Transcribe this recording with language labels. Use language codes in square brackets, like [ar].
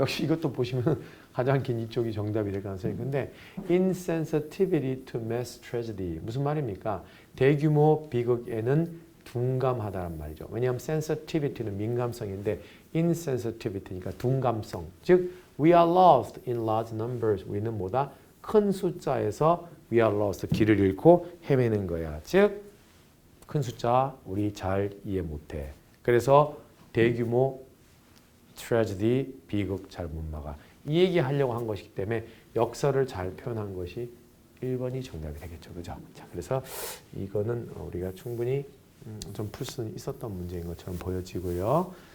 [ko] 역시 이것도 보시면 가장 긴 이쪽이 정답이 될 가능성이 큰데 [en] insensitivity to mass tragedy [ko] 무슨 말입니까? 대규모 비극에는 둔감하다는 말이죠. 왜냐하면 sensitivity는 민감성인데 insensitivity니까 둔감성. [en] 즉 we are lost in large numbers. [ko] 우리는 뭐다? 큰 숫자에서 [en] we are lost. [ko] 길을 잃고 헤매는 거야. 즉 큰 숫자 우리 잘 이해 못해. 그래서 대규모 트래지디, 비극 잘 못 막아. 이 얘기 하려고 한 것이기 때문에 역설을 잘 표현한 것이 1번이 정답이 되겠죠. 그죠? 자, 그래서 이거는 우리가 충분히 좀 풀 수 있었던 문제인 것처럼 보여지고요.